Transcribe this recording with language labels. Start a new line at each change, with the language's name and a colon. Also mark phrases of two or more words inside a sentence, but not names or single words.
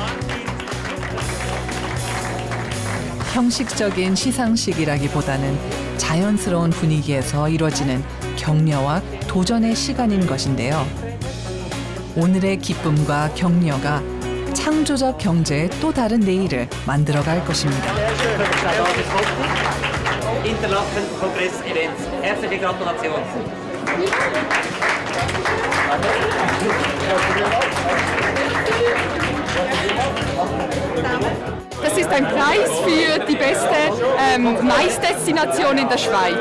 Korean: 형식적인 시상식이라기보다는 자연스러운 분위기에서 이루어지는 격려와 도전의 시간인 것인데요. 오늘의 기쁨과 격려가 창조적 경제의 또 다른 내일을 만들어갈 것입니다.
German: Interlaken Kongress-Events. Herzliche Gratulation. Das ist ein Preis für die beste Maisdestination in der Schweiz.